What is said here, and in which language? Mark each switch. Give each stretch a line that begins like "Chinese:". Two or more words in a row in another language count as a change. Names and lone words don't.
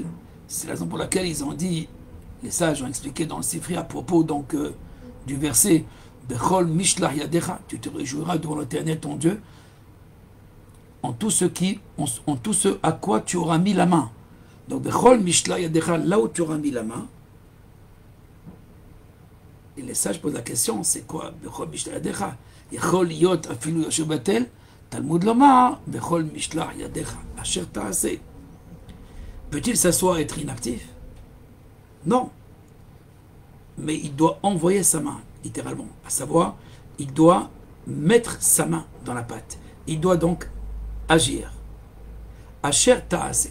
French: C'est la raison pour laquelle ils ont dit, les sages ont expliqué dans le Sifri à propos donc du verset
Hebrew: בכל משלח ידך,
French: tu te réjouiras devant l'Éternel ton Dieu en tout ce à quoi tu auras mis la main. Donc
Hebrew: בכל משלח ידך,
French: là où tu auras mis la main. Et les sages posent la question, c'est quoi
Hebrew: בכל משלח ידך? יכול יות אפילו יושב ובטל. תלמוד לומר, בכל משלח ידך, אשר תעשה.
French: Peut-il s'asseoir et être inactif? Non. Mais il doit envoyer sa main, littéralement. À savoir, il doit mettre sa main dans la pâte. Il doit donc agir.
Hebrew: אשר תעשה.